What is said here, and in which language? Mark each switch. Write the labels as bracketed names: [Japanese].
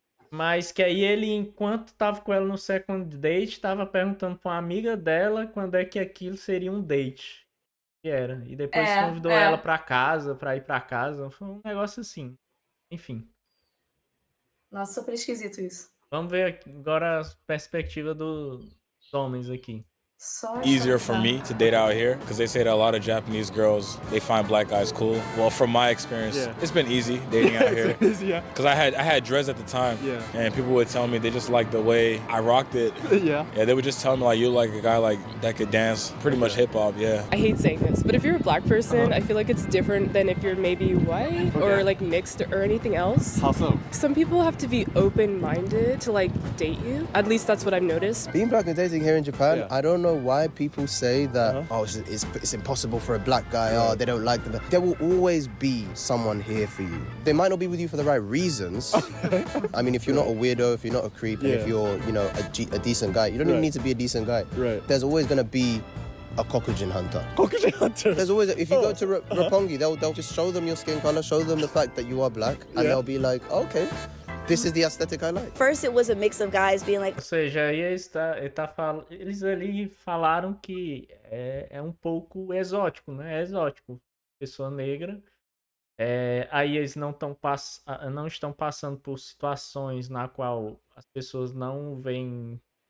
[Portuguese] Mas que aí ele, enquanto tava com ela no second date, tava perguntando pra uma amiga dela quando é que aquilo seria um date. Que era. E depois convidou ela pra ir pra casa. Foi um negócio assim. Enfim. Nossa, super esquisito isso. Vamos ver agora a perspectiva dos homens aqui. [English] easier for me to date out here because they say that a lot of Japanese girls, they find black guys cool. Well, from my experience, it's been easy dating out here. Because I had dreads at the time, and people would tell me they just like the way I rocked it. Yeah, they would just tell me like, you like a guy like that could dance pretty much hip hop. Yeah. I hate saying this, but if you're a black person, I feel like it's different than if you're maybe white or like mixed or anything else. How so? Some people have to be open-minded to like date you. At least that's what I've noticed. Being black and dating here in Japan, I don't know why people say that, it's impossible for a black guy, they don't like them. There will always be someone here for you. They might not be with you for the right reasons. I mean, if you're not a weirdo, if you're not a creep, and if you're, a decent guy, you don't even need to be a decent guy. Right. There's always going to be a Kokujin hunter. Kokujin hunter? There's always, if you go to Roppongi, they'll just show them your skin color, show them the fact that you are black, and they'll be like, okay, this is the aesthetic I like. First, it was a mix of guys being like... [Portuguese] Ou seja, aí eles ali falaram que é um pouco exótico, né? É exótico. Pessoa negra. Aí eles não estão passando por situações na qual as pessoas não veem...